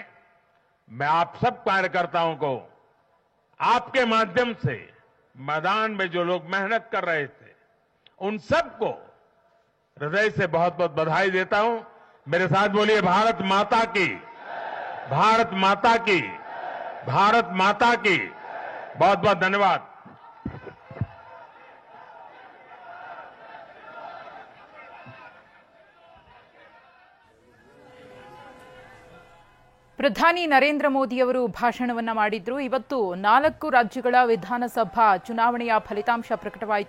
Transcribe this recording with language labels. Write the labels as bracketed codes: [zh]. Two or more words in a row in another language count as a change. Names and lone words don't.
[hi] मैं आप सब कार्यकर्ताओं को आपके माध्यम से मैदान में जो लोग मेहनत कर रहे थे उन सबको हृदय से बहुत बहुत बधाई देता हूं। मेरे साथ बोलिए भारत माता की, भारत माता की, भारत माता की। बहुत बहुत धन्यवाद। [kn] ಪ್ರಧಾನಿ ನರೇಂದ್ರ ಮೋದಿಯವರು ಭಾಷಣವನ್ನ ಮಾಡಿದ್ರು. ಇವತ್ತು 4 ರಾಜ್ಯಗಳ ವಿಧಾನಸಭಾ ಚುನಾವಣೆಯ ಫಲಿತಾಂಶ ಪ್ರಕಟವಾಯಿತು.